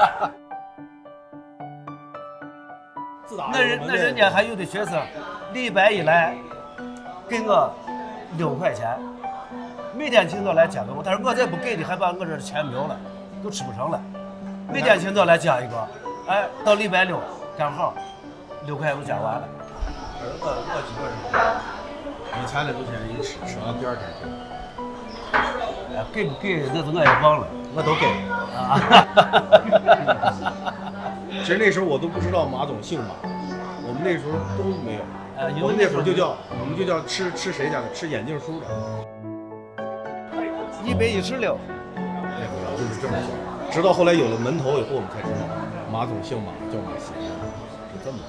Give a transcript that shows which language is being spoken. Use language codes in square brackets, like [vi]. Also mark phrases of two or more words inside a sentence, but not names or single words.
[zh] 那人家还有的学生，礼拜一来给我6块錢，每天清早来加给我，但是我再不給的，還把我這錢沒有了，都吃不成了。每天清早來加一個，哎，到禮拜6剛好6塊都加完了。我基本上，我前2天一吃完第2天给。哎，給不給那是我也忘了，我都給其實那時候我都不知道馬總姓馬，我們那時候都沒有。我們那會兒就叫吃誰家的？吃眼鏡叔的。 116。那會兒就是這麼叫，直到後來有了門頭以後，我們才知道馬總姓馬，叫馬習，就這麼。